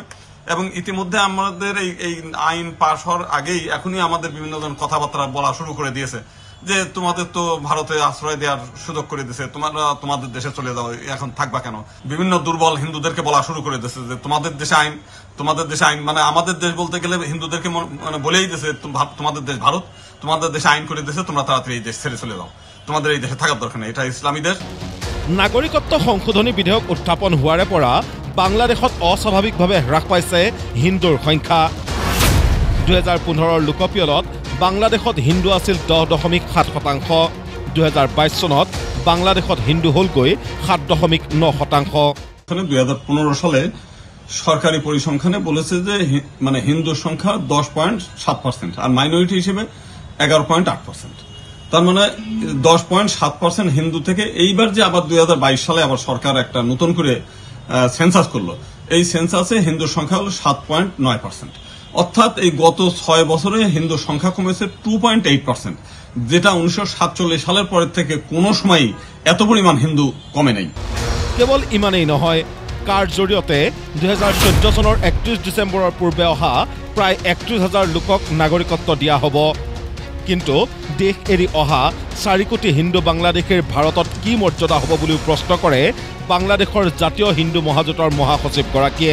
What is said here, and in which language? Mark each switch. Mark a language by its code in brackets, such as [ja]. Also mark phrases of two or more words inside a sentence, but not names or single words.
[bn] এবং ইতিমধ্যে আমাদের এই আইন পাশ হওয়ার আগেই এখনই আমাদের বিভিন্ন জন কথাবার্তা বলা শুরু করে দিয়েছে যে তোমাদের তো ভারতে আশ্রয় দেওয়ার সুযোগ করে দিয়েছে, তোমরা তোমাদের দেশে চলে যাও, এখন থাকবা কেন। বিভিন্ন দুর্বল হিন্দুদেরকে বলা শুরু করে দিয়েছে যে তোমাদের দেশে আইন, তোমাদের দেশে আইন, মানে আমাদের দেশ বলতে গেলে হিন্দুদেরকে মানে বলেই দিয়েছে তোমাদের দেশ ভারত, তোমাদের দেশে আইন করে দিয়েছে, তোমরা তাড়াতাড়ি এই দেশ ছেড়ে চলে যাও, তোমাদের এই দেশে থাকার দরকার নেই, এটা ইসলামী দেশ। [as] নাগৰিকত্ব সংশোধনী বিধেয়ক উত্থাপন হোৱাৰে পৰা বাংলাদেশত অস্বাভাৱিকভাৱে হ্ৰাস পাইছে হিন্দুৰ সংখ্যা। 2015ৰ লোকপিয়লত বাংলাদেশত হিন্দু আছিল 10.7%। 2022 চনত বাংলাদেশত হিন্দু হ'লগৈ 7.9%। [bn] 2015 সালে সরকারি পরিসংখ্যানে বলেছে যে মানে হিন্দুর সংখ্যা 10.7% আর মাইনরিটি হিসেবে 11.8%। তার মানে 10.7% হিন্দু থেকে এইবার যে আবার 2022 সালে আবার সরকার একটা নতুন করে সেন্সাস করলো, এই সেন্সাসে হিন্দুর সংখ্যা হলো 7.9%। অর্থাৎ এই গত 6 বছরে হিন্দুর সংখ্যা কমেছে 2.8%, যেটা 1947 সালের পরের থেকে কোনো সময়ই এত পরিমাণ হিন্দু কমে নাই। [as] কেৱল ইমানেই নহয়, কাৰ জৰিয়তে 2014 চনৰ 31 ডিচেম্বৰৰ পূৰ্বে অহা প্ৰায় 31,000 লোকক নাগৰিকত্ব দিয়া হ'ব। কিন্তু দেশ এৰি অহা 4 কোটি হিন্দু বাংলাদেশীৰ ভাৰতত কি মৰ্যাদা হ'ব বুলিও প্ৰশ্ন কৰে বাংলাদেশৰ জাতীয় হিন্দু মহাজোঁটৰ মহাসচিবগৰাকীয়ে।